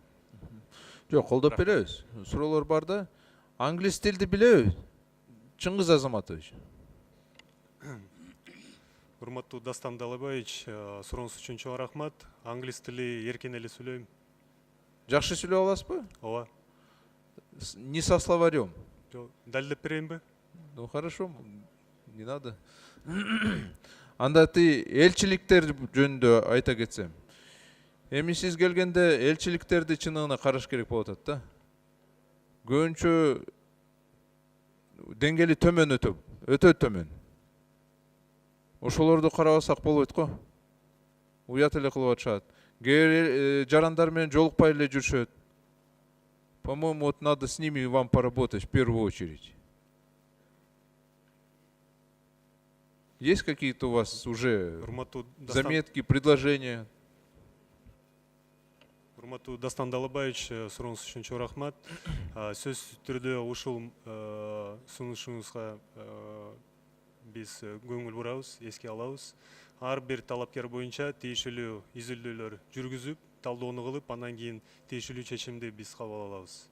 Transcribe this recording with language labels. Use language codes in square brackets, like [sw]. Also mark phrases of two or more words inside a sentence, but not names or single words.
[ky] Жок, колдоп беребиз. Суроолор бар да. Англис тилди билеби? Чыңгыз Азаматович. Урматтуу Дастан Далабаевич, сурооңуз үчүн чоң рахмат. Англис тили эркин эле сүйлөйм. Жакшы сүйлөп аласызбы? Ооба. [ru] Не со словарем? [ky] Далилдеп берейинби? [ru] Ну хорошо, не надо. [ky] Анда ти элчиликтер жөнүндө айта кетсем. Эми сиз келгенде элчиликтерди чыныгына караш керек болуп атат да. Көбүнчө деңгээли төмөн өтө төмөн. Ошолорду карабасак болбойт го. Уят эле кылып атышат. Жарандар менен жолукпай эле жүрүшөт. [ru] По-моему, вот надо с ними вам поработать в первую очередь. Есть какие-то у вас уже заметки, предложения? [ky] Урматтуу Дастан Далабаевич, сурооңуз үчүн чоң рахмат. Сөзсүз түрдө ушул сунушуңузга биз көңүл бурабыз, эске алабыз. Ар бир талапкер боюнча тийиштүү изилдөөлөр жүргүзүп, талдоону кылып, андан кийин тийиштүү чечимди биз кабыл алабыз.